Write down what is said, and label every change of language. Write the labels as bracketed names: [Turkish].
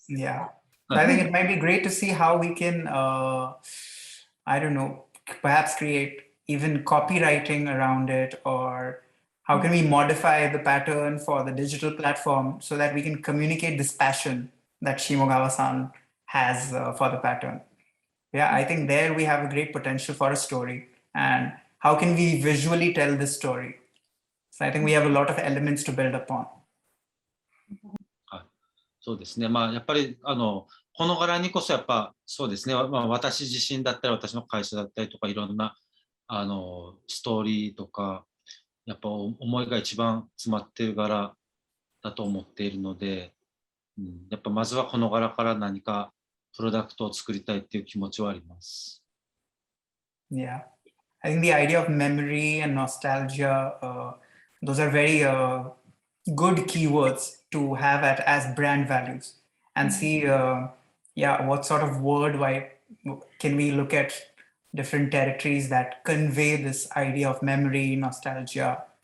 [English] Yeah, I think it might be great to see how we can, I don't know, perhaps create even copywriting around it, or how can we modify the pattern for the digital platform so that we can communicate this passion that Shimogawa-san has for the pattern. Yeah, I think there we have a great potential for a story. And how can we visually tell this story? So I think we have a lot of elements to build upon. [Japanese] そうですね。やっぱりこの柄にこそやっぱそうですね。私自身だったり私の会社だったりとかいろんなストーリーとかやっぱ思いが一番詰まっている柄だと思っているので、やっぱまずはこの柄から何かプロダクトを作りたいっていう気持ちはあります。 [English] Yeah, I think the idea of memory and nostalgia, those are very good keywords to have as brand values, and see what sort of why can we look at different territories that convey this idea of memory, nostalgia.